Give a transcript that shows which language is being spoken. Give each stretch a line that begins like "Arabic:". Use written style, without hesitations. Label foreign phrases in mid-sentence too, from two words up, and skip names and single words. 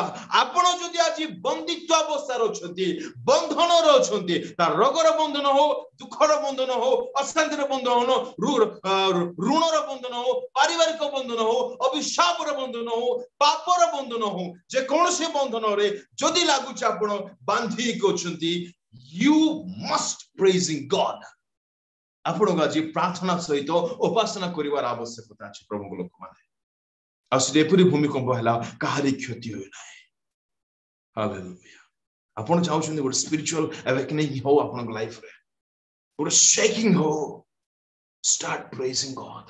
Odia: ଆପଣ ଯଦି ଆଜି ବନ୍ଦିତ୍ୱ ଅବସ୍ଥାରେ ଅଛନ୍ତି, ବନ୍ଧନର ଅଛନ୍ତି, ତା ରୋଗର ବନ୍ଧନ ହଉ, ଦୁଃଖର ବନ୍ଧନ ହଉ, ଅଶାନ୍ତିର ବନ୍ଧନ ହଉ, ଋଣର ବନ୍ଧନ ହଉ, ପାରିବାରିକ ବନ୍ଧନ ହଉ, ଅଭିଶାପର ବନ୍ଧନ ହଉ, ପାପର ବନ୍ଧନ ହଉ, ଯେକୌଣସି ବନ୍ଧନରେ ଯଦି ଲାଗୁଛି ଆପଣ ବାନ୍ଧି ହେଇକି ଅଛନ୍ତି,
English: you must praising God.
Odia: ଆପଣଙ୍କୁ ଆଜି ପ୍ରାର୍ଥନା ସହିତ ଉପାସନା କରିବାର ଆବଶ୍ୟକତା ଅଛି ପ୍ରଭୁଙ୍କ ଲୋକମାନେ। ଆଉ ସେଠି ଏପରି ଭୂମିକମ୍ପ ହେଲା, କାହାରି କ୍ଷତି ହୁଏ ନାହିଁ। ହାଲେଲୁୟା। ଆପଣ ଚାହୁଁଛନ୍ତି ଗୋଟେ
English: spiritual awakening
Odia: ହଉ ଆପଣଙ୍କ ଲାଇଫରେ, ଗୋଟେ ଶେକିଂ ହଉ,
English: start praising God.